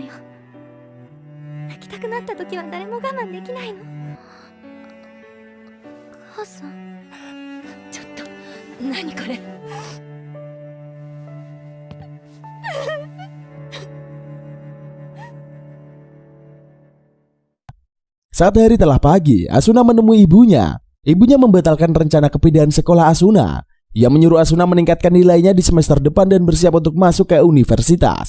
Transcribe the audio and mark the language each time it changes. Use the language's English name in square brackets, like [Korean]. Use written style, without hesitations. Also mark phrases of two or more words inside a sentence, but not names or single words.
[Japanese] 泣きたくなった時は誰も我慢できないの。母さん、ちょっと何これ。 [Indonesian] Saat hari telah pagi, Asuna menemui ibunya. Ibunya membatalkan rencana kepindahan sekolah Asuna. Ia menyuruh Asuna meningkatkan nilainya di semester depan dan bersiap untuk masuk ke universitas.